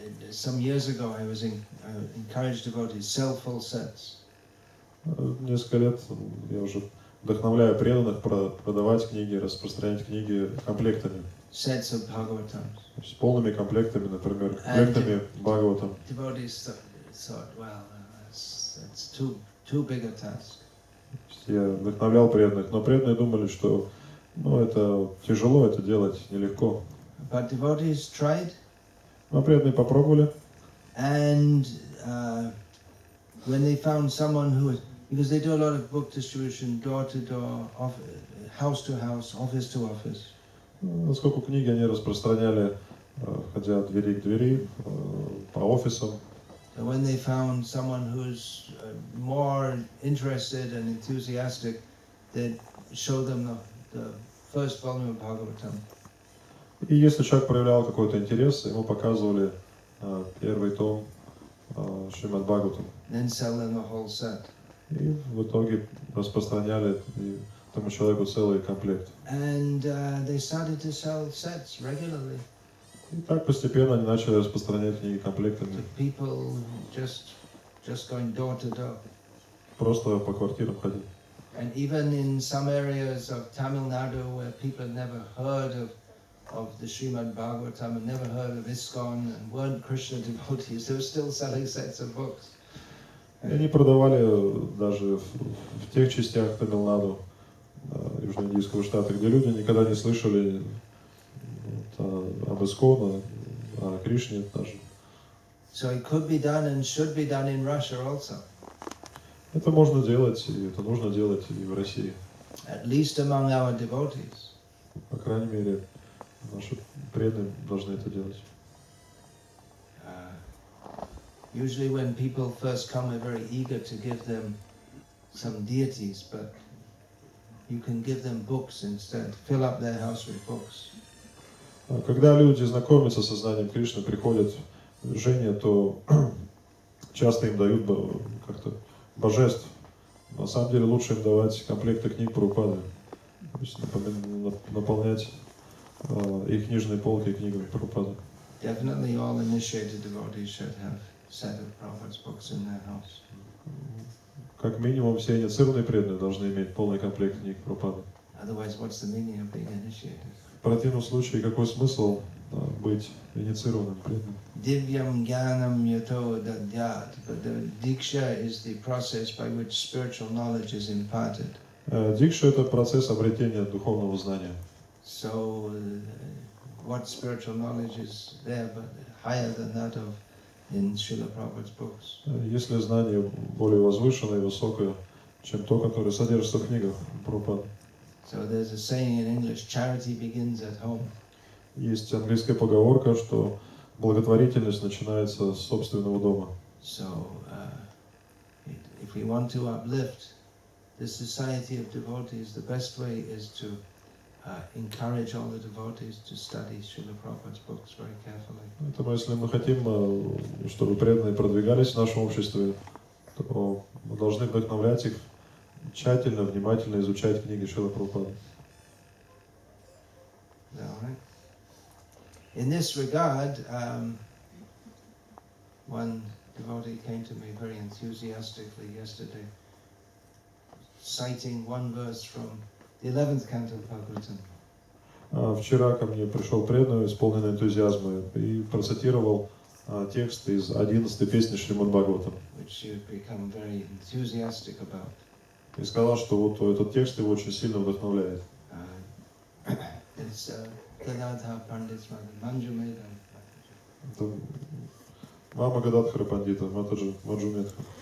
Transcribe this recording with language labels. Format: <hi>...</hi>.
<en>Some years ago I was encouraged to go to sell full sets.</en> <ru>Несколько лет я уже вдохновляю преданных продавать книги, распространять книги комплектами.</ru> <en>Sets of Bhagavatam.</en> <ru>С полными комплектами, например, комплектами Бхагаватам.</ru> <en>Devotees thought, well, that's too big a task.</en> <ru>я вдохновлял преданных, но преданные думали, что это тяжело, это делать нелегко.</ru> <en>But devotees tried,</en> <ru>Но преданные попробовали.</ru> <en>and when they found someone who was, because they do a lot of book distribution, door to door, house to house, office to office.</en> <ru>Насколько книги они распространяли, ходя от двери к двери, по офисам.</ru> <en>So when they found someone who's more interested and enthusiastic, they'd show them the first volume of Bhagavatam.</en> <ru>И если человек проявлял какой-то интерес, ему показывали первый том Шримад Бхагаватам.</ru> <en>Then sell them the whole set.</en> <ru>И в итоге распространяли тому человеку целый комплект.</ru> <en>And they started to sell sets regularly.</en> <ru>И так постепенно они начали распространять книги комплектами.</ru> <en>To people just going door to door.</en> <ru>Просто по квартирам ходить.</ru> <en>And even in some areas of Tamil Nadu where people had never heard of the Srimad Bhagavatam and never heard of ISKCON and weren't Krishna devotees, they were still selling sets of books.</en> <ru>И они продавали даже в тех частях Тамилнаду, Южно-Индийского штата, где люди никогда не слышали об ISKCON, о Кришне даже.</ru> <en>So it could be done and should be done in Russia also.</en> <ru>Это можно делать, и это нужно делать и в России.</ru> <en>At least among our devotees.</en> <ru>По крайней мере, наши преданные должны это делать.</ru> <en>Usually when people first come, we're very eager to give them some deities, but you can give them books instead. Fill up their house with books.</en> <ru>Когда люди знакомятся со знанием Кришны, приходят в Жене, то часто им дают как-то божеств. На самом деле лучше им давать комплекты книг Прабхупады, то есть наполнять их книжные полки книгами Прабхупады.</ru> <en>Definitely all initiated devotees should have a set of Prabhupada's books in their house.</en> <ru>Как минимум все инициированные преданные должны иметь полный комплект книг Прабхупады.</ru> <en>Otherwise, what's the meaning of being initiated?</en> <ru>В противном случае, какой смысл быть инициированным преданным?</ru> <sa>Divyam Jnanam Yato Dadyat,</sa> <en>but the Diksha is the process by which spiritual knowledge is imparted.</en> <ru>Дикша — это процесс обретения духовного знания.</ru> <en>So, what spiritual knowledge is there, but higher than that of in Srila Prabhupada's books?</en> <ru>Если знание более возвышенное и высокое, чем то, которое содержится в книгах Прабхупады.</ru> <en>So there's a saying in English, charity begins at home.</en> <ru>Есть английская поговорка, что благотворительность начинается с собственного дома.</ru> <en>So, if we want to uplift the society of devotees, the best way is to encourage all the devotees to study Srila Prabhupada's books very carefully.</en> <ru>Поэтому, если мы хотим, чтобы преданные продвигались в нашем обществе, то мы должны вдохновлять их тщательно, внимательно изучать книги Шрилы Прабхупады.</ru> <en>Right. In this regard, one devotee came to me very enthusiastically yesterday, citing one verse from the 11th canto of Bhagavatam.</en> <ru>Вчера ко мне пришел преданный, исполненный энтузиазма, и процитировал текст из 11-й песни Шримад Бхагаватам.</ru> <en>Which you've become very enthusiastic about.</en> <ru>И сказал, что вот этот текст его очень сильно вдохновляет.</ru> <en>It's Gadadhar Pandit's mother, Manju Medha.</en> <ru>Это мама Гададхара Пандита, Матаджи Манджумедха.</ru>